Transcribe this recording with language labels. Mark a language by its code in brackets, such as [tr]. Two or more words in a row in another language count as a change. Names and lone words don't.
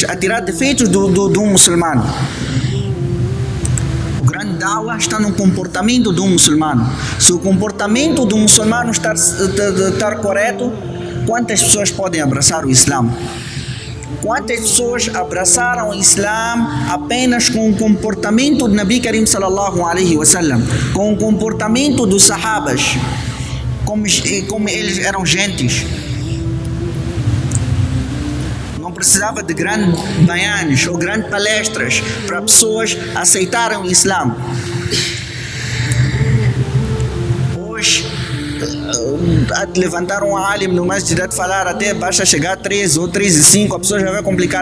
[pt] A tirar defeitos do muçulmano. O grande dawa está no comportamento do muçulmano. Se o comportamento do muçulmano estar correto, quantas pessoas podem abraçar o Islã? Quantas pessoas abraçaram o Islã apenas com o comportamento do [ar] نبي كريم صلى الله عليه وسلم, [pt] com o comportamento dos sahabas, como eles eram gentes. Não precisava de grandes bayanes ou grandes palestras para pessoas aceitarem o Islã. Hoje, a levantar um alim no masjid de falar até basta chegar a 3 ou 3 e 5, a pessoa já vai complicar.